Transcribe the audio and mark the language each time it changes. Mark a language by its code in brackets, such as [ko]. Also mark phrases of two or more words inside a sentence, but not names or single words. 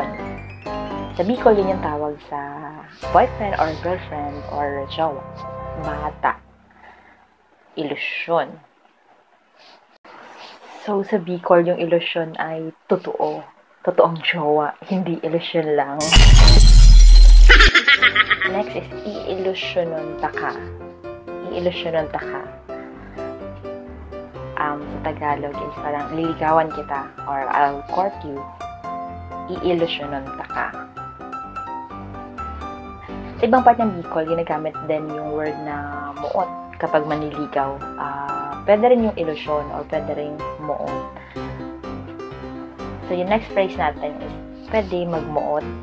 [tl] Sa Bicol, yun yung tawag sa [en] boyfriend or girlfriend or [tl] jowa. Bata. Ilusyon. So, sa Bicol, yung ilusyon ay totoo. Totoong jowa, hindi ilusyon lang. [en] Next is [bik] iilusyonon ta ka. Iilusyonon ta ka. [tl] Sa Tagalog is parang liligawan kita or [en] I'll court you. [bik] Iilusyonon ta ka. [tl] Sa ibang part ng Bicol, ginagamit din yung word na muot kapag manliligaw. Pwede rin yung ilusyon or pwede rin muot. So, yung next phrase natin is pwede magmuot.